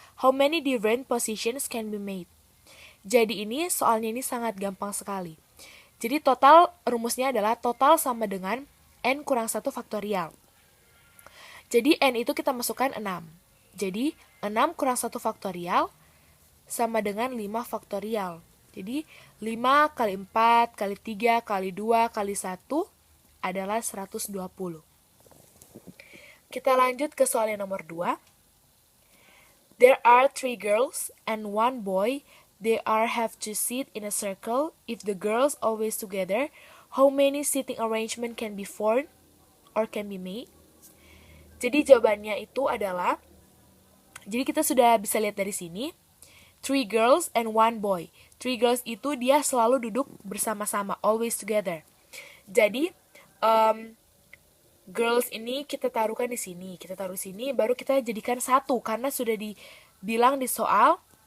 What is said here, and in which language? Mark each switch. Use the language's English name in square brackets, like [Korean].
[English] How many different positions can be made? [Indonesian] Jadi soalnya ini sangat gampang sekali. Jadi rumusnya adalah total sama dengan n kurang 1 faktorial. Jadi n itu kita masukkan 6. Jadi 6 kurang 1 faktorial sama dengan 5 faktorial. Jadi 5 kali 4 kali 3 kali 2 kali 1 adalah 120. Kita lanjut ke soal yang nomor 2. [English] There are 3 girls and 1 boy. [Indonesian] They have to sit in a circle. If the girls always together, how many sitting arrangement can be formed or can be made? Jadi jawabannya itu adalah, jadi kita sudah bisa lihat dari sini, [English] 3 girls and 1 boy. [Indonesian] 3 girls itu dia selalu duduk bersama-sama, [English] always together. [Indonesian] Jadi girls ini kita taruhkan di sini, kita taruh sini, baru kita jadikan satu karena sudah dibilang di soal.